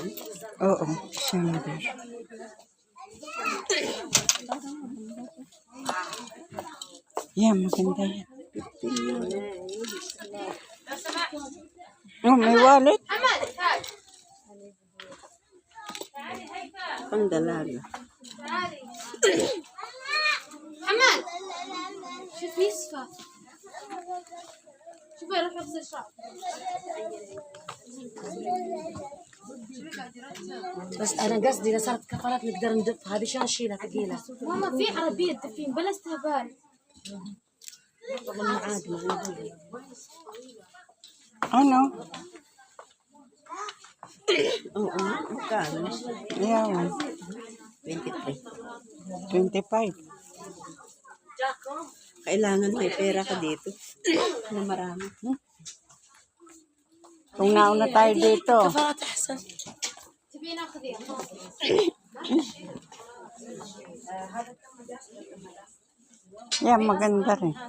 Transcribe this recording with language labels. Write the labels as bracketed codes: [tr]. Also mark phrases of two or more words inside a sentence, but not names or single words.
[tl] Oo, December. Yan, maganda yan. Oh, may wallet. Pang dalaga. [ar] محمد شوف يصفى شوف يروح يغسل شعره بس انا قصدي اذا صارت كفرات نقدر ندفها هذه شلون نشيلها ثقيله ماما في عربية دفين بلا استهبال والله عادي [tl] Ano? Oo, magkano? Yan, 23. 25. Kailangan may pera ka dito. Na marami. Kung nauna tayo dito. [ar] كفرات احسن تبين اخذيها [tl] Yan, maganda rin.